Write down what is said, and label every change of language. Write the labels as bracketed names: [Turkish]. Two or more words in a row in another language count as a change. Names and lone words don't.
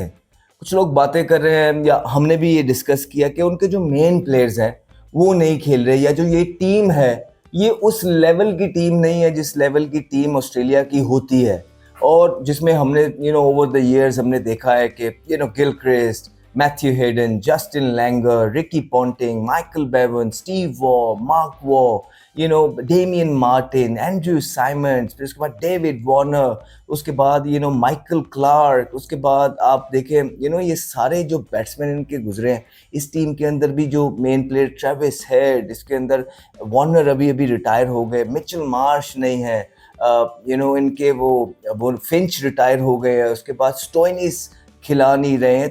[Hindi] कुछ लोग बातें कर रहे हैं या हमने भी ये डिस्कस किया कि उनके जो [English] main players [Hindi] हैं वो नहीं खेल रहे, या जो ये टीम है ये उस लेवल की टीम नहीं है जिस लेवल की टीम ऑस्ट्रेलिया की होती है, और जिसमें हमने [English] over the years [Hindi] हमने देखा है कि गिलक्रिस्ट, Matthew Hayden, Justin Langer, Ricky Ponting, Michael Bevan, Steve Waugh, Mark Waugh, Damian Martin, Andrew Simons, फिर उसके बाद डेविड वार्नर, उसके बाद माइकल क्लार्क, उसके बाद आप देखें ये सारे जो बैट्समैन इनके गुजरे हैं इस टीम के अंदर भी, जो [English] main player [Hindi] ट्रेविस हेड, इसके अंदर वार्नर अभी अभी रिटायर हो गए, मिचेल मार्श नहीं है, इनके वो फिंच रिटायर हो गए हैं, उसके बाद स्टोइनिस खिला नहीं रहे हैं।